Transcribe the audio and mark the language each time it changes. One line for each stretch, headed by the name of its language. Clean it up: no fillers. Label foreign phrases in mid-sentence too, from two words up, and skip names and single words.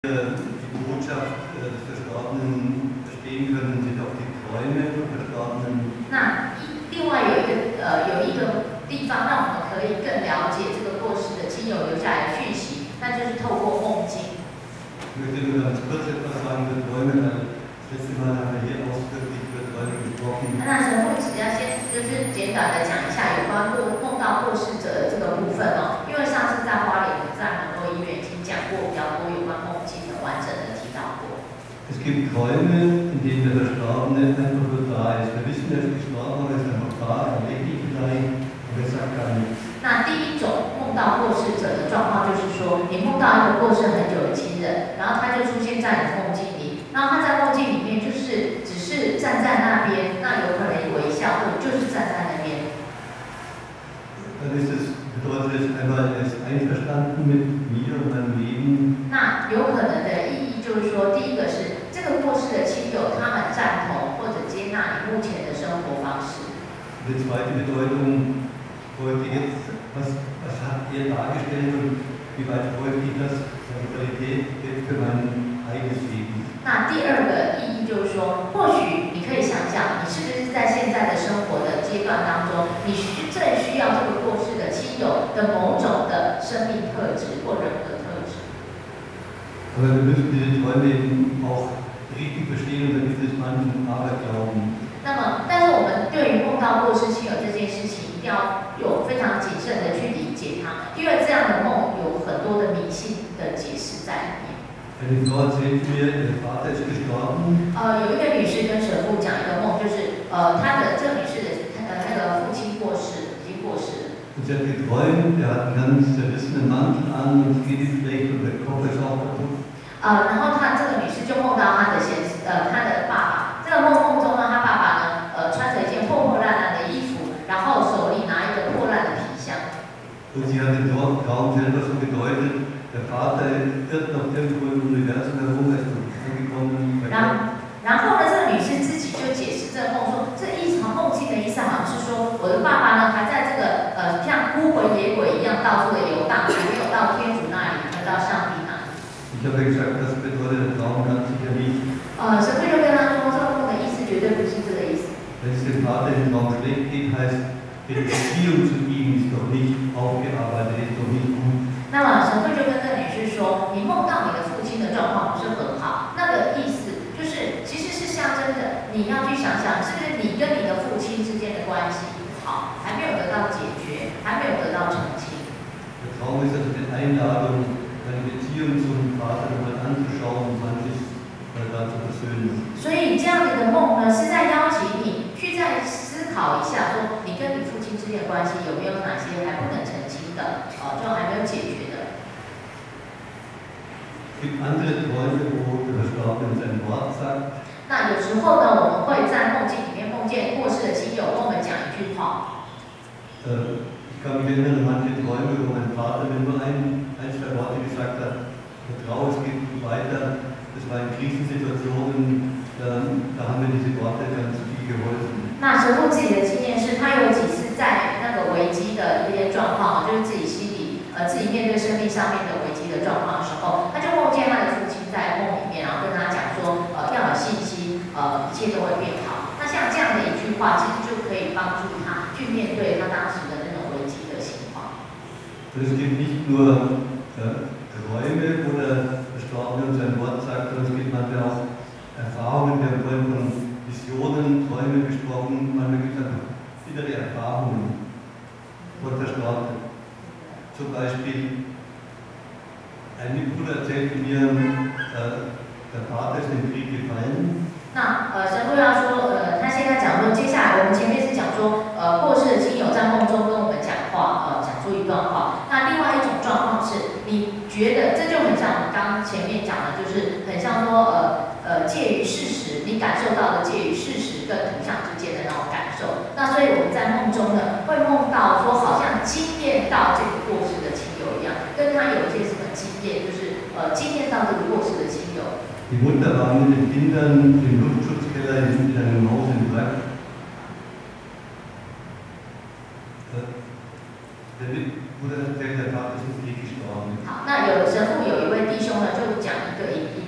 German: die Botschaft des Verstorbenen verstehen können, sind auch die Träume vom Verstorbenen.
Chinese: 那另外有一个地方让我们可以更了解这个过世的亲友留下来的讯息，那就是透过梦境。
German: Ich möchte nur ganz kurz etwas sagen über Träume, weil das letzte Mal haben wir hier ausdrücklich über Träume gesprochen.
Chinese: 那神父只要先就是简短的讲一下有关梦到过世者的这个部分哦，因为上次在花莲在门诺医院已经讲过比较多有关梦境的完整的提到过。
German: Es gibt Träume, in denen der Verstorbene einfach nur da ist. Wir wissen, er ist gestorben, aber er ist einfach da, er lebt nicht vielleicht, aber er sagt gar nichts.
Chinese: 那第一种梦到过世者的状况，就是说你梦到一个过世很久的亲人，然后他就出现在你的梦境里，然后他在梦境里面就是只是站在那边，那有可能微笑，或者就是站在那边。
German: Dann bedeutet es einmal, er ist einverstanden mit mir und meinem Leben.
Chinese: 那有可能的意义就是说，第一个是这个过世的亲友，他们赞同或者接纳你目前的生活方式。
German: Die zweite Bedeutung folgt jetzt, was hat er dargestellt und wie weit folgt ich das der Qualität für mein eigenes Leben.
Chinese: 那第二个意义就是说，或许你可以想想，你是不是在现在的生活的阶段当中，你正需要这个过世的亲友的某种的生命特质或人格特质。
German: Aber wir müssen diese Träume eben auch richtig verstehen, und da gibt es manchen Aberglauben.
Chinese: 那么，但是我们对于梦到过世亲友这件事情，一定要有非常谨慎的去理解它，因为这样的梦有很多的迷信的解释在里面。
German: Eine Frau erzählt mir, ihr Vater ist gestorben.
Chinese: 有一个女士跟神父讲一个梦，就是这个女士的那个父亲过世，已经过世了。
German: Und sie hat geträumt, er hat einen ganz zerrissenen Mantel an und es geht ihm schlecht und der Kopf ist auch kaputt.
Chinese: 然后这个女士就梦到她的爸爸。这个梦中呢，她爸爸呢，穿着一件破破烂烂的衣服，然后手里拿一个破烂的皮箱。
German: Und sie hat den Traum selber so gedeutet, der Vater irrt noch irgendwo im Universum herum, er ist noch nicht angekommen.
Chinese: 然后呢，这个女士自己就解释这个梦说，这梦境的意思好像是说，我的爸爸呢还在这个像孤魂野鬼一样到处的游荡，还没有到天主那里，还没有到上帝那里。
German: Ich habe gesagt, das bedeutet der Traum ganz sicher nicht.
Chinese: 神父就跟他说，这个梦的意思绝对不是这个意思。
German: Wenn es dem Vater im Traum schlecht geht, heißt, die Beziehung zu ihm ist noch nicht aufgearbeitet, ist noch nicht gut.
Chinese: 那么神父就跟这个女士说，你梦到你的父亲的状况不是很好，那个意思就是其实是象征着你要去想想，是不是你跟你的父亲之间的关系不好，还没有得到解决，还没有得到澄清。
German: Der Traum ist also die Einladung, eine Beziehung zum Vater nochmal anzuschauen und manches da zu versöhnen.
Chinese: 所以这样的一个梦呢，是在邀请你去再思考一下，说你跟你父亲之间的关系有没有哪些还不能澄清的，就还没有解决的。
German: Es gibt andere Träume, wo der Verstorbene sein Wort sagt.
Chinese: 那有时候呢，我们会在梦境里面梦见过世的亲友跟我们讲一句话。
German: Ich kann mich erinnern an manche Träume, wo mein Vater mir nur ein, zwei Worte gesagt hat, vertraue, es geht gut weiter. Das war in Krisensituationen, da haben mir diese Worte ganz viel geholfen.
Chinese: 那神父自己的经验是，他有几次在那个危机的一些状况，就是自己心里自己面对生命上面的危机的状况的时候，他就梦见他的父亲在梦里面，然后跟他讲说，要有信心，一切都会变好。那像这样的一句话，其实就可以帮助他去面对他当时的那种危机的情况。
German: Es gibt nicht nur Träume, wo der Verstorbene sein Wort sagt, sondern es gibt manchmal auch Erfahrungen. Wir haben vorhin von Visionen, Träume gesprochen, manchmal gibt es einfach innere Erfahrungen von Verstorbenen. Zum Beispiel, ein Mitbruder erzählte mir, der Vater ist im Krieg gefallen.
Chinese: 那神父要说，他现在讲说，接下来我们前面是讲说，过世的亲友在梦中跟我们讲话，讲出一段话。那另外一种状况是，你觉得这就很像我们刚刚前面讲的，就是很像说，介于事实，你感受到的介于事实跟图像之间的那种感受。那所以我们在梦中呢，会梦到说，好像经验到这个过世的亲友一样，跟他有一些什么经验，就是经验到这个过世的亲友。
German: Die Mutter war mit den Kindern im Luftschutzkeller in einem Haus in Wrack. Der Mitbruder erzählt, der Vater ist im Krieg gestorben.
Chinese: 好，那神父有一位弟兄呢，就讲一个